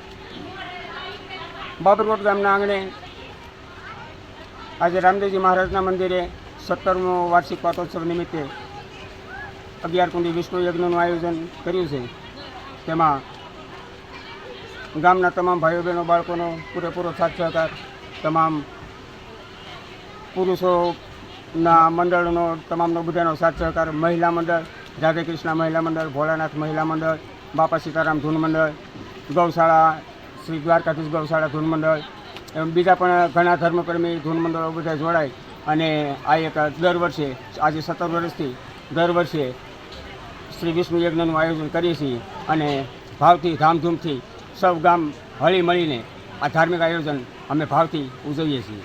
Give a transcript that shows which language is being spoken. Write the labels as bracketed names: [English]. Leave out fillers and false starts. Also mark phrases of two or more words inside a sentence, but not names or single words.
[Gujarati] બાબરકોટ ગામના આંગણે આજ રામદેવજી મહારાજના મંદિરે 17મો વાર્ષિક પાટોત્સવ નિમિત્તે 11 કુંડી વિષ્ણુ यज्ञનું आयोजन કર્યું છે। તેમાં ગામના તમામ ભાઈઓ બહેનો બાળકોનો પૂરેપૂરો સાથ સહકાર, તમામ પુરુષોના મંડળનો તમામનો બધાનો સાથ સહકાર, મહિલા મંડળ રાધે કૃષ્ણ મહિલા મંડળ, ભોળાનાથ મહિલા મંડળ, બાપા સીતારામ ધૂન મંડળ, ગૌશાળા શ્રી દ્વારકાધીશ ગૌશાળા ધૂન મંડળ, એમ બીજા પણ ઘણા ધર્મપ્રેમી ધૂન મંડળો બધા જોડાય અને આ એક દર વર્ષે આજે 17 વર્ષથી દર વર્ષે શ્રી વિષ્ણુ યજ્ઞનું આયોજન કરીએ છીએ અને ભાવથી ધામધૂમથી સૌ ગામ હળી મળીને આ ધાર્મિક આયોજન અમે ભાવથી ઉજવીએ છીએ।